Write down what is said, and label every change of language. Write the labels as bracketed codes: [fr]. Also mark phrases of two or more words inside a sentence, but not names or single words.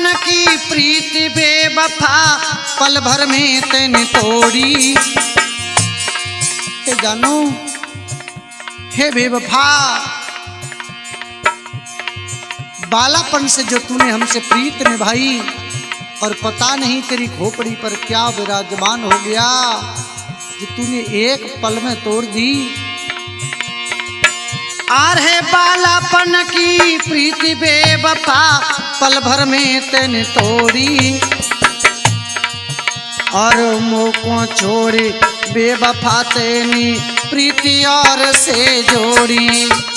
[bra] की प्रीति बेवफा पल भर में तैने तोड़ी। [hi] हे जानू, हे बेवफा, बालापन से जो तूने हमसे प्रीत निभाई और पता नहीं तेरी खोपड़ी पर क्या विराजमान हो गया कि तूने एक पल में तोड़ दी। [bra] आहे बालापन की प्रीति बेवफा पल भर में तैने तोड़ी, और मोको छोड़ी बेवफा तेनी प्रीति और से जोड़ी।